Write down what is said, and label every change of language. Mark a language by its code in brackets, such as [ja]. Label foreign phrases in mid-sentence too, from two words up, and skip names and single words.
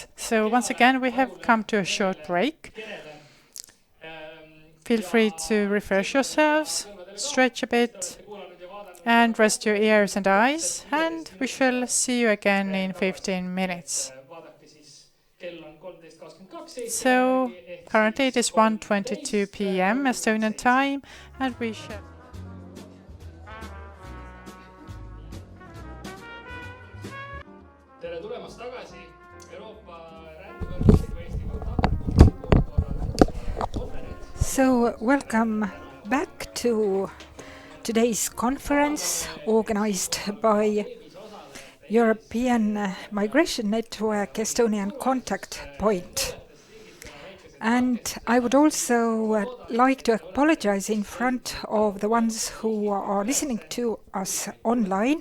[en] So once again, we have come to a short break. Feel free to refresh yourselves, stretch a bit, and rest your ears and eyes, and we shall see you again in 15 minutes. So currently it is 1:22 p.m. Estonian time, and we shall... [et] Tere tulemast tagasi Euroopa rändevõrgustiku Eesti kontakti. [en] So, welcome back to today's conference organized by European Migration Network Estonian Contact Point. And I would also like to apologize in front of the ones who are listening to us online.